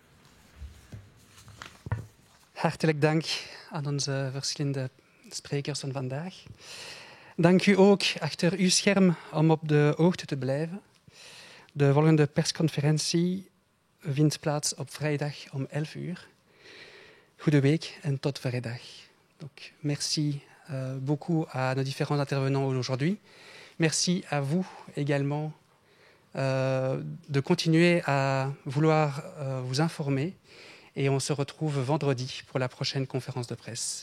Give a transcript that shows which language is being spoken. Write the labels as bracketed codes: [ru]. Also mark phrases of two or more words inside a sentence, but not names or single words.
[nl] Hartelijk dank aan onze verschillende sprekers van vandaag. Dank u ook achter uw scherm om op de hoogte te blijven. De volgende persconferentie vindt plaats op vrijdag om 11 uur. Goede week en tot vrijdag. [fr] Donc, merci beaucoup à nos différents intervenants aujourd'hui. Merci à vous également de continuer à vouloir vous informer. Et on se retrouve vendredi pour la prochaine conférence de presse.